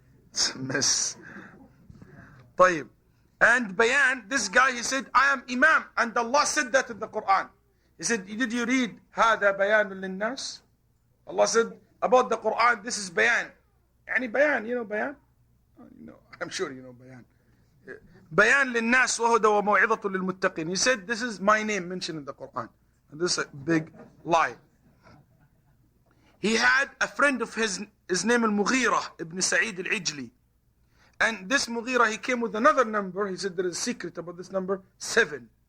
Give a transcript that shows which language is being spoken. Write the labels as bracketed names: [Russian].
[English] It's a mess. طيب. And Bayan, this guy, he said, I am Imam. And Allah said that in the Quran. He said, did you read [Arabic] هذا بيان للناس? [English] Allah said about the Quran, this is bayan. Yani bayan, you know bayan? I'm sure you know bayan. [Arabic] Bayan للناس وهدى وموعظة للمتقين. [English] He said this is my name mentioned in the Quran. And this is a big lie. He had a friend of his name al-Mughira ibn Sa'id al-Ijli. And this Mughira, he came with another number. He said there is a secret about this number, 7.